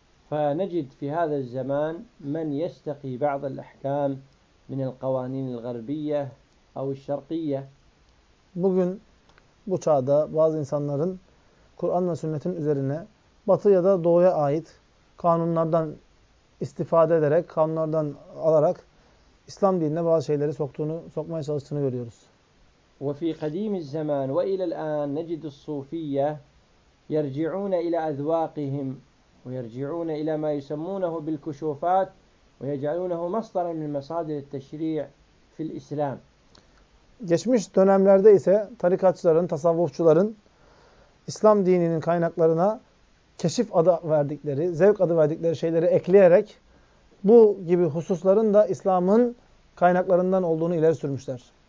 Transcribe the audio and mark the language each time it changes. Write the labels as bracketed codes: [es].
[ar] فَنَجِدْ فِي هَذَا الزَّمَانِ مَنْ يَسْتَقِي بَعْضَ الْأَحْكَامِ مِنَ الْقَوَانِينِ الْغَرْبِيَّةِ اَوْ الشَّرْقِيَّةِ [tr] Bugün bu çağda bazı insanların Kur'an ve sünnetin üzerine batı ya da doğuya ait kanunlardan istifade ederek, kanunlardan alarak İslam dinine bazı şeyleri sokmaya çalıştığını görüyoruz. [ar] وفي قديم الزمان وإلى الآن نجد الصوفية يرجعون إلى أذواقهم ويرجعون إلى ما يسمونه بالكشوفات ويجعلونه مصدرا من مصادر التشريع في الإسلام [tr] Geçmiş dönemlerde ise tarikatçıların, tasavvufçuların İslam dininin kaynaklarına keşif adı verdikleri, zevk adı verdikleri şeyleri ekleyerek bu gibi hususların da İslam'ın kaynaklarından olduğunu ileri sürmüşler.